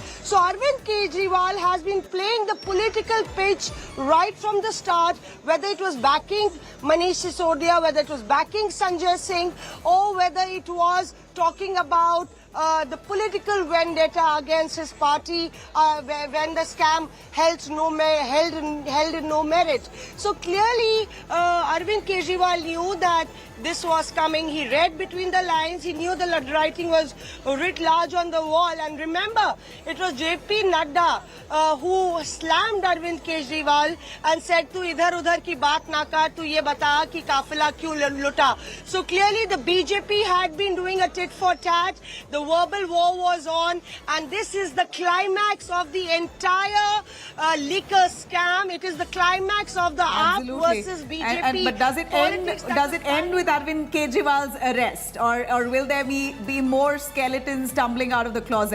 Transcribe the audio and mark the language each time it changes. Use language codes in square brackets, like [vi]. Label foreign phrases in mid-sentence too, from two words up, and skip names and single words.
[en] So Arvind Kejriwal has been playing the political pitch right from the start, whether it was backing Manish Sisodia, whether it was backing Sanjay Singh, or whether it was talking about the political vendetta against his party when the scam held in no merit. So clearly Arvind Kejriwal knew that this was coming. He read between the lines. He knew the writing was writ large on the wall. And remember, it was JP Nadda who slammed Arvind Kejriwal and said, [hi] "तू इधर उधर की बात न कर, तू ये बता कि क़ाफ़िला क्यों लुटा." [en] So clearly the BJP had been doing a tit for tat. The verbal war was on, and this is the climax of the entire liquor scam. It is the climax of the AAP versus BJP. But does it end with Arvind Kejriwal's arrest, or will there be more skeletons tumbling out of the closet?